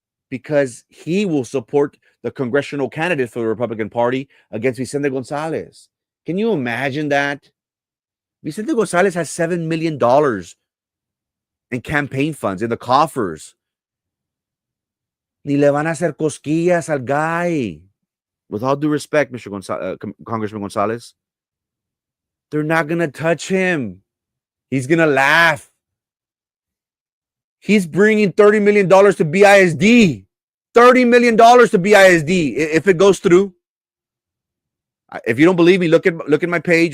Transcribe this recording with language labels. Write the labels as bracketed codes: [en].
[en] Because he will support the congressional candidate for the Republican Party against Vicente Gonzalez. Can you imagine that? Vicente Gonzalez has $7 million in campaign funds in the coffers. [es] Ni le van a hacer cosquillas al guy. [en] With all due respect, Congressman Gonzalez, they're not going to touch him. He's going to laugh. He's bringing $30 million to BISD. $30 million to BISD if it goes through. If you don't believe me, look at my page.